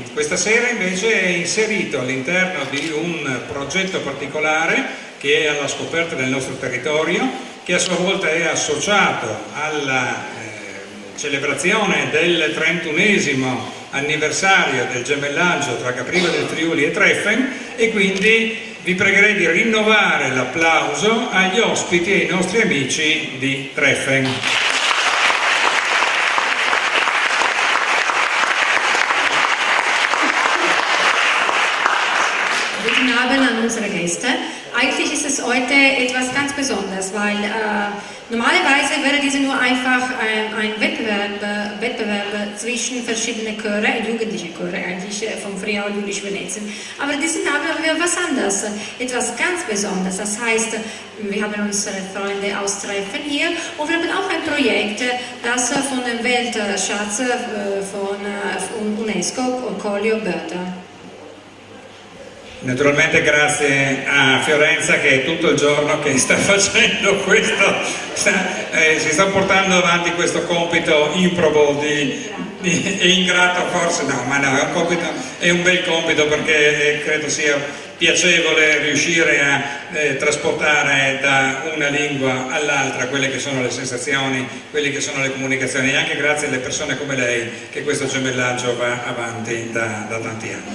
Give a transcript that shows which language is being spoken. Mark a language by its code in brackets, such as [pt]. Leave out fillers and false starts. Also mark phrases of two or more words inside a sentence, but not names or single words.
[it] Questa sera invece è inserito all'interno di un progetto particolare che è alla scoperta del nostro territorio, che a sua volta è associato alla celebrazione del 31esimo anniversario del gemellaggio tra Capriva del Friuli e Treffen, e quindi vi pregherei di rinnovare l'applauso agli ospiti e ai nostri amici di Treffen. [de] Guten Abend an unsere Gäste. Eigentlich ist es heute etwas ganz Besonderes, weil normalerweise wäre diese nur einfach ein Wettbewerb zwischen verschiedenen Chöre, jugendliche Chöre eigentlich vom Friaul Jülich Venetien. Aber diesen Abend haben wir was anderes, etwas ganz Besonderes. Das heißt, wir haben unsere Freunde aus Treffen hier und wir haben auch ein Projekt, das von dem Weltschatz von UNESCO, Collio Börda. [it] Naturalmente grazie a Fiorenza che è tutto il giorno che sta facendo questo, si sta portando avanti questo compito improbo e ingrato forse, no, ma no, è un bel compito perché credo sia piacevole riuscire a trasportare da una lingua all'altra quelle che sono le sensazioni, quelle che sono le comunicazioni, e anche grazie alle persone come lei che questo gemellaggio va avanti da tanti anni.